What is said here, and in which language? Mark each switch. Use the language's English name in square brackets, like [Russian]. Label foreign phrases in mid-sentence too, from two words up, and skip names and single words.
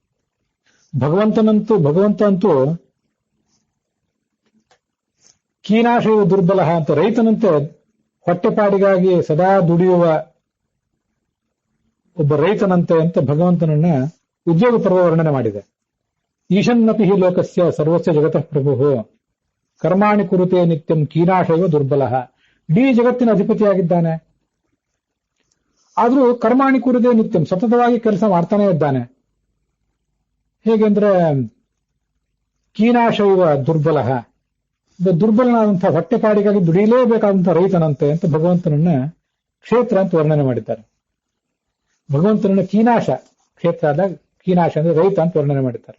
[Kannada] ಭಗವಂತ ಅಂತೂ [Sanskrit] ಕೀನಾಶಯು ದುರ್ಬಲ [Kannada] ಅಂತ, ರೈತನಂತೆ ಹೊಟ್ಟೆಪಾಡಿಗಾಗಿ ಸದಾ ದುಡಿಯುವ ಒಬ್ಬ ರೈತನಂತೆ ಅಂತ ಭಗವಂತನನ್ನ ಉದ್ಯೋಗ ಪರ್ವ ವರ್ಣನೆ ಮಾಡಿದೆ. [Sanskrit] ಈಶನ್ನಪಿ ಹಿ ಲೋಕಸ್ಯ ಸರ್ವಸ್ಯ ಜಗತಃ ಪ್ರಭು ಕರ್ಮಾಣಿ ಕುರುತೆ ನಿತ್ಯಂ ಕೀನಾಶಯೋ ದುರ್ಬಲ. [Kannada] ಇಡೀ ಜಗತ್ತಿನ ಅಧಿಪತಿಯಾಗಿದ್ದಾನೆ, ಆದ್ರೂ [Sanskrit] ಕರ್ಮಾಣಿ ಕುರುತೆ ನಿತ್ಯಂ [Kannada] ಸತತವಾಗಿ ಕೆಲಸ ಮಾಡ್ತಾನೆ ಇದ್ದಾನೆ. ಹೇಗೆಂದ್ರೆ [Sanskrit] ಕೀನಾಶಯವ ದುರ್ಬಲ, [Kannada] ದುರ್ಬಲನಾದಂತಹ ಹೊಟ್ಟೆಪಾಡಿಗಾಗಿ ದುಡಿಯಲೇಬೇಕಾದಂತಹ ರೈತನಂತೆ ಅಂತ ಭಗವಂತನನ್ನ ಕ್ಷೇತ್ರ ಅಂತ ವರ್ಣನೆ ಮಾಡಿದ್ದಾರೆ. ಭಗವಂತನನ್ನ ಕೀನಾಶ, ಕ್ಷೇತ್ರ ಆದಾಗ ಕೀನಾಶ ಅಂದ್ರೆ ರೈತ ಅಂತ ವರ್ಣನೆ ಮಾಡಿದ್ದಾರೆ.